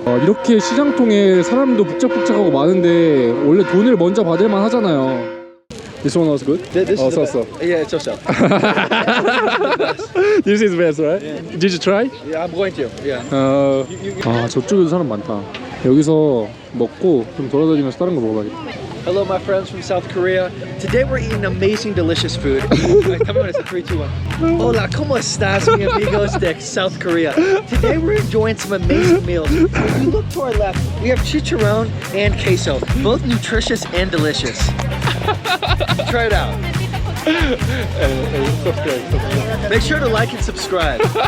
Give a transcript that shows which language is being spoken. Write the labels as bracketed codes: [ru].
[ko] 이렇게 시장통에 사람도 북적북적하고 많은데 원래 돈을 먼저 받을만 하잖아요. [en] This one was good? This is the so. best. Yeah, it's so. This is best, right? Yeah. Did you try? Yeah, I'm going to. Yeah. [ko] 아, 저쪽에도 사람 많다. 여기서 먹고 좀 돌아다니면서 다른 거 먹어봐야겠다. [en] Hello, my friends from South Korea. Today we're eating amazing, delicious food. Come on, it's a 3, 2, 1. [es] Hola, ¿cómo estás, mi amigos de South Korea? [en] Today we're enjoying some amazing meals. If you look to our left, we have chicharron and queso, both nutritious and delicious. Try it out. Make sure to like and subscribe.